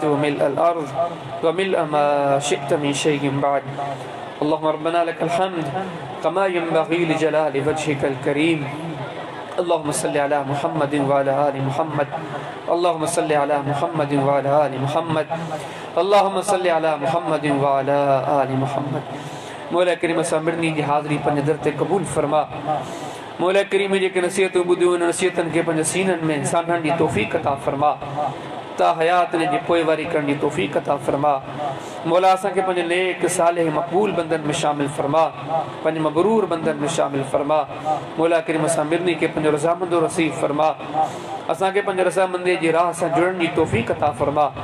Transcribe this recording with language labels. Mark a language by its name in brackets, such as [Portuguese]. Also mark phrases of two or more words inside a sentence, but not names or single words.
[Arabic] وملء الأرض وملء ما شئت من شيء بعد اللهم ربنا لك الحمد كما ينبغي لجلال وجهك الكريم اللهم صل على محمد وعلى آل محمد اللهم صل على محمد وعلى آل محمد اللهم صل على محمد وعلى آل محمد [Sindhi] मौला करीम असां मिरनी जी हाज़िरी पंहिंजे दर ते क़बूल फरमा मौला करीम जेके नसीहतूं ॿुधियूं आहिनि नसीहतनि खे पंहिंजे सीननि में साधण जी तौफ़ीक़ अता फरमा ता हयात ने जी पोइवारी करण जी तौफ़ीक़ अता फरमा मौला असांखे पंहिंजे नेक सालिह मक़बूल बंदनि में शामिल फरमा पंहिंजे मबरूर बंदनि में शामिल फरमा मौला करीम असां मिरनी खे पंहिंजो रज़ामंदो नसीब फरमा असांखे पंहिंजे रज़ामंदीअ जी राह सां जुड़ण जी तौफ़ीक़ अता फरमा